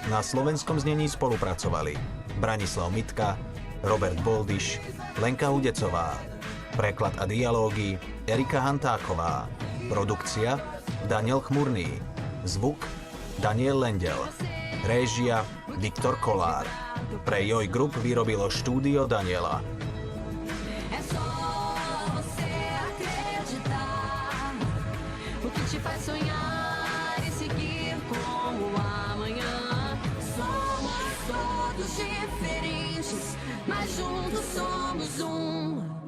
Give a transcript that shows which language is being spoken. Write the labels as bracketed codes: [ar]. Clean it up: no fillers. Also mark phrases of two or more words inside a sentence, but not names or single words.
[sk] Na slovenskom znení spolupracovali Branislav Mitka, Robert Boldyš, Lenka Udecová, preklad a dialógy Erika Hantáková, produkcia Daniel Chmurný, zvuk Daniel Lendel, réžia Viktor Kolár. Pre Joj Group vyrobilo štúdio Daniela. [pt] O que te faz sonhar e seguir como amanhã. Somos todos diferentes, mas juntos somos um.